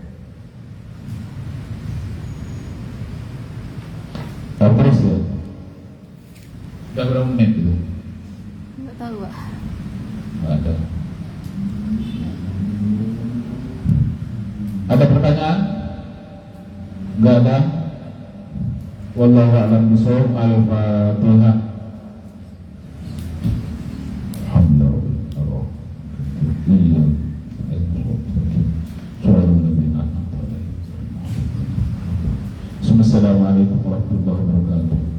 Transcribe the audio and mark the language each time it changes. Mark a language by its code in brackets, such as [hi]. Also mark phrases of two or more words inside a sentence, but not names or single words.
[id] Terus ya. Sudah berapa menit itu? Enggak tahu, Pak. Nggak ada. Ada pertanyaan? Enggak ada. [ar] والله أعلم بالصواب. الفاتحة. الحمد لله. [id] Iya. [ar] السلام عليكم ورحمة الله وبركاته.